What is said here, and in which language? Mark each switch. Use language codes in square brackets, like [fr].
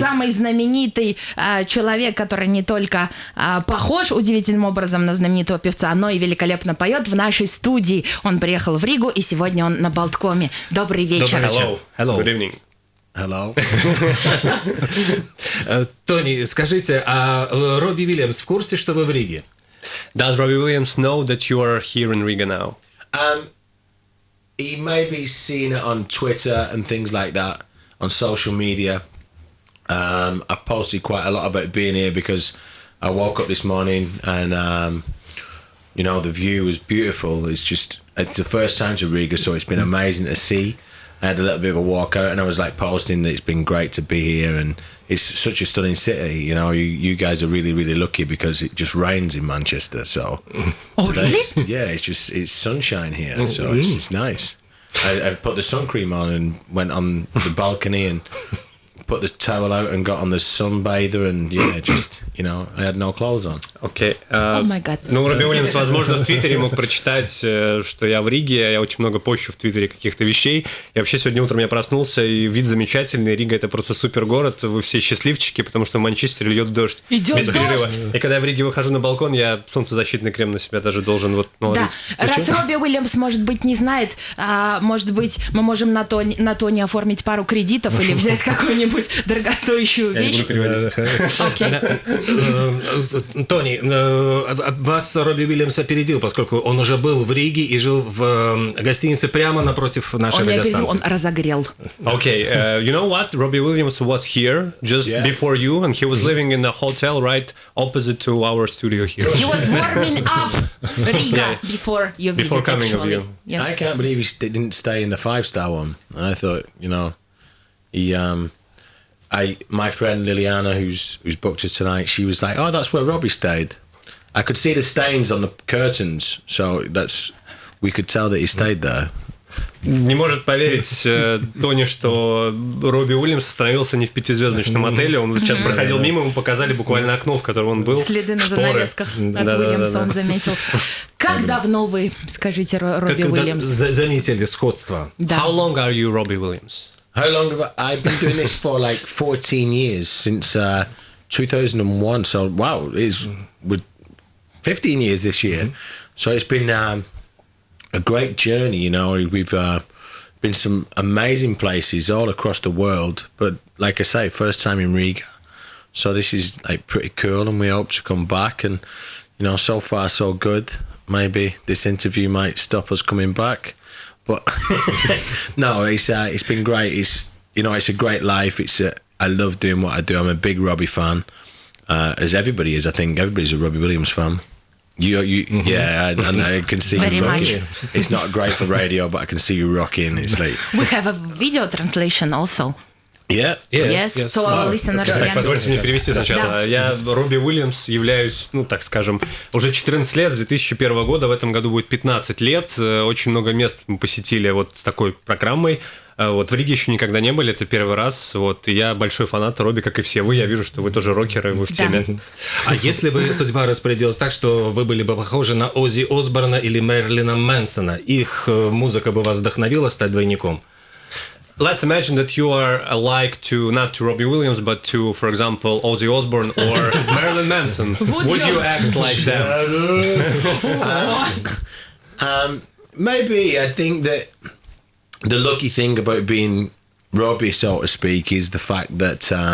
[ru] Самый знаменитый человек, который не только похож удивительным образом на знаменитого певца, но и великолепно поет в нашей студии. Он приехал в Ригу, и сегодня он на Балткоме. Добрый вечер. [en] Hello. Good evening. Hello. [ru] Тони, скажите, а Робби Уильямс в курсе, что вы в Риге? [en] Does Robbie Williams know that you are here in Riga now? He maybe seen it on Twitter and things like that, on social media. I've posted quite a lot about being here because I woke up this morning and, the view was beautiful. It's the first time to Riga, so it's been amazing to see. I had a little bit of a walk out and I was posting that it's been great to be here and it's such a stunning city. You guys are really, really lucky because it just rains in Manchester. So really? Yeah, it's sunshine here, so it's nice. I put the sun cream on and went on the balcony and put the towel out and got on the sunbather and I had no clothes on. [ru] Окей. [en] Oh my God. [ru] Робби Уильямс, возможно, в Твиттере мог прочитать, что я в Риге, я очень много пощу в Твиттере каких-то вещей. И вообще сегодня утром я проснулся, и вид замечательный. Рига — это просто супер город, вы все счастливчики, потому что в Манчестере льет дождь. Без перерыва. И когда я в Риге выхожу на балкон, я солнцезащитный крем на себя даже должен наложить. Да, раз Робби Уильямс, может быть, не знает, может быть, мы можем на Тони оформить пару кредитов или взять какую-нибудь дорогостоящую вещь. Я не буду переводить. Тони, вас Робби Уильямс опередил, поскольку он уже был в Риге и жил в гостинице прямо напротив нашей радиостанции. Он разогрел. [en] Okay, you know what? Robbie Williams was here just before you, and he was living in a hotel right opposite to our studio here. He was warming up Riga before you visit, before coming actually. Of you. Yes. I can't believe he didn't stay in the 5-star one. I thought, he... my friend Liliana, who's booked us tonight, she was like, "Oh, that's where Robbie stayed." I could see the stains on the curtains, so we could tell that he stayed there. [ru] Не может поверить Тони, что Робби Уильямс остановился не в 5-звездочном отеле. Он сейчас проходил мимо, ему показали буквально окно, в котором он был. Следы на занавесках от Уильямса он заметил. Как давно вы, скажите, Робби Уильямс? Заметили сходство. [en] How long are you, Robbie Williams? How long have I've been doing this for? 14 years, since 2001. So wow, it's with 15 years this year. So it's been a great journey. We've been some amazing places all across the world. But like I say, first time in Riga. So this is pretty cool, and we hope to come back. And so far so good. Maybe this interview might stop us coming back. But no, it's been great. It's a great life. I love doing what I do. I'm a big Robbie fan, as everybody is. I think everybody's a Robbie Williams fan. Yeah, and I can see Very you rocking. much. It's not great for radio, but I can see you rocking. It's like We have a video translation also. Yeah. Yes. So our listeners [ru] Так, [en] can... [ru] позвольте мне перевести сначала. Да. Я Робби Уильямс являюсь, так скажем, уже 14 лет, с 2001 года, в этом году будет 15 лет. Очень много мест мы посетили с такой программой. В Риге еще никогда не были, это первый раз. И я большой фанат Робби, как и все вы. Я вижу, что вы тоже рокеры, вы в теме. А если бы судьба распорядилась так, что вы были бы похожи на Оззи Осборна или Мэрилина Мэнсона, их музыка бы вас вдохновила стать двойником? [en] Let's imagine that you are alike not to Robbie Williams, but to, for example, Ozzy Osbourne or Marilyn Manson. Would you act like them? Maybe. I think that the lucky thing about being Robbie, so to speak, is the fact that